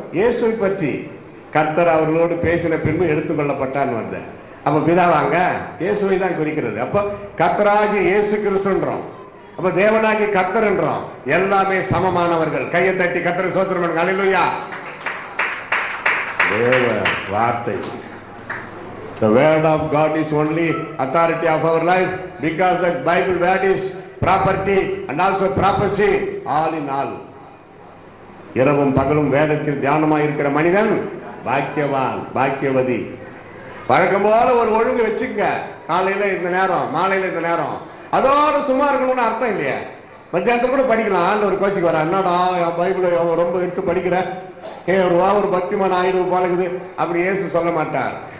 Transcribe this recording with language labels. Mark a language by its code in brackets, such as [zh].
[ta] இயேசுவை பற்றி கர்த்தர் அவர்களோடு பேசின பின்பு எடுத்துக்கொள்ளப்பட்டான்னு வருது. அப்ப பிதாவாங்க இயேசுவை தான் குறிக்கிறது. அப்போ கர்த்தராகிய இயேசு கிறிஸ்துன்றோம், அப்ப தேவனாகிய கர்த்தர் என்றோம். எல்லாமே சமமானவர்கள். கையை தட்டி கர்த்தரை ஸ்தோத்திரம் பண்ணுங்க. அல்லேலூயா. தேவ வார்த்தை, [en] the word of God is only authority of our life, because the Bible word is property and also prophecy, all in all. [ta] இரவும் பகலும் வேதத்தில் தியானமாக இருக்கிற மனிதன் பாக்கியவான், பாக்கியவதி. வழக்கம் போல ஒரு ஒழுங்கு வச்சுக்க. காலையில இந்த நேரம், மாலையில இந்த நேரம், அதோட சும்மா இருக்கணும்னு அர்த்தம் இல்லையா? மத்தியானத்தில் கூட படிக்கலாம். ஒரு கோச்சிக்கு வர, என்னடா என் பைபிளை ரொம்ப எடுத்து படிக்கிற, ஒரு பக்திமான ஆயிடுவு பழகுது அப்படி இயேசு சொல்ல மாட்டார்.